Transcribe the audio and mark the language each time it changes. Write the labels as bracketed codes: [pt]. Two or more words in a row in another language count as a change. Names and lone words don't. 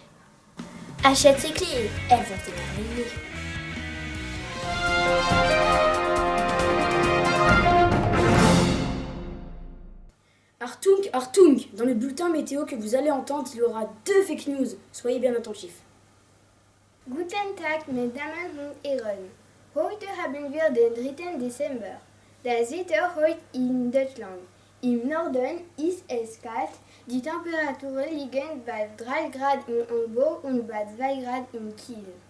[fr] Achète ces clés, elles vont t'émerveiller. [de] Artung, Artung, [fr] dans le bulletin météo que vous allez entendre, il y aura 2 [en] fake news. [fr] Soyez bien attentifs. [de] Guten Tag, meine Damen und Herren. Heute haben wir den 3. Dezember. Das Wetter heute in Deutschland. Im Norden ist es kalt. Die Temperaturen liegen bei 3 Grad in Hamburg und bei 2 Grad in Kiel.